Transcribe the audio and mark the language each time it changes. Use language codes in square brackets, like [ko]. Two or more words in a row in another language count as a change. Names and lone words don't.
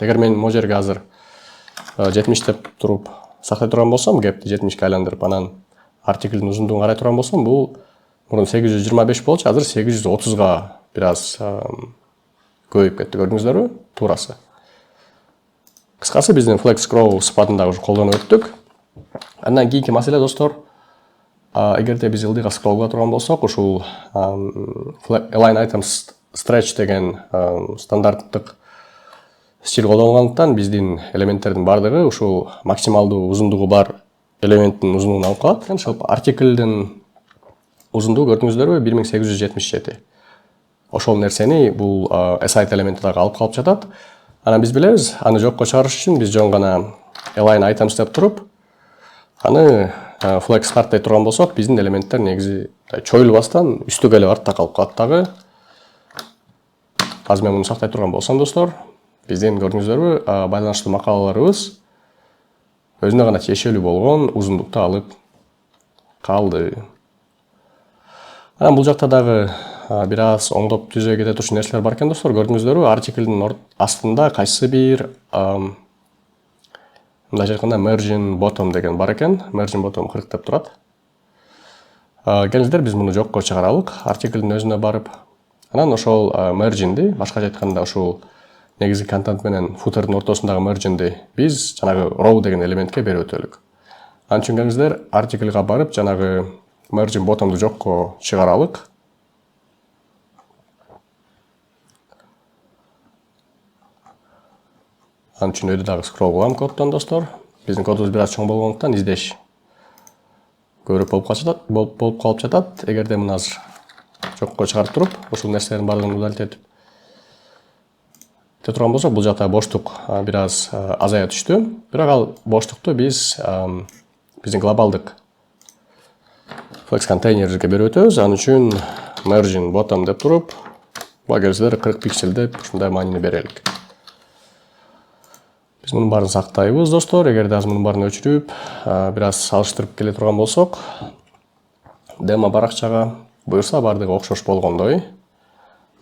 [ky] Эгер мен могу жерге азыр 70 деп туруп сактай турган болсом, gap'ти 70ке айландырып, анан артиклдин узундугун карай турган болсом, бул мурун 825 болчу, азыр 830га бираз көбөйүп кетти, көрдүңүздөрбү? Туурасы. Кыскасы, биздин [en] flex grow [ky] сыпатын дагы уже колдонуп өттүк. Андан кийинки маселе достор, эгерде биз ылдыйга скролл кыла турган болсок, ушул [en] align items stretch [ky] деген стандарттык стиль колдонгондуктан биздин элементтердин бардыгы ушул максималдуу узундугу бар элементтин узундугун алып калат. Ошол артиклдин узундугу көрдүңүздөрбү 1877. Ошол нерсени бул aside элементи дагы алып калып жатат. Анан биз билебиз, аны жокко чыгарыш үчүн биз жөн гана [en] align items [ky] деп туруп, аны [en] flex start [ky] дей турган болсок, биздин элементтер негизи чоюлбастан үстүгө эле артта калып калат дагы. Азыр мен муну сактай турган болсом достор, биздин көрдүңүздөрбү, байланыштуу макалаларыбыз өзүнө гана тиешелүү болгон узундукту алып калды. Анан бул жакта дагы бир аз оңдоп түзө кете турчу нерселер бар экен достор. Көрдүңүздөрбү, артиклдин астында кайсы бир мындайча айтканда [en] margin bottom [ky] деген бар экен. [en] Margin bottom [ky] 40 деп турат. Келиңиздер, биз муну жокко чыгаралык, артиклдин өзүнө барып. Анан ошол marginди, башкача айтканда ушул негизги контент менен footerдин ортосундагы marginди биз жанагы row деген элементке берип өтөлүк. Анын үчүн келиңиздер, артиклга барып, жанагы [en] margin bottomду [ky] жокко чыгаралык. Анын үчүн өйдө дагы скролл кылам коддон достор. Биздин кодубуз бир аз чоң болгондуктан издеш көбүрөөк болуп калып жатат. Эгерде муну азыр жокко чыгарып туруп, ушул нерселердин баардыгын удалить этип турган болсок, бул жакта боштук бир аз азая түштү. Бирок ал боштукту биз биздин глобалдык flex контейнерибизге берип өтөбүз. Анын үчүн [en] margin bottom [ky] деп туруп, буга келсеңиздер 40 пиксель деп ушундай маанини берелик. Биз мунун баарын сактайбыз достор. Эгерде азыр мунун баарын өчүрүп, бир аз салыштырып келе турган болсок, демо баракчага буюрса баардыгы окшош болгондой.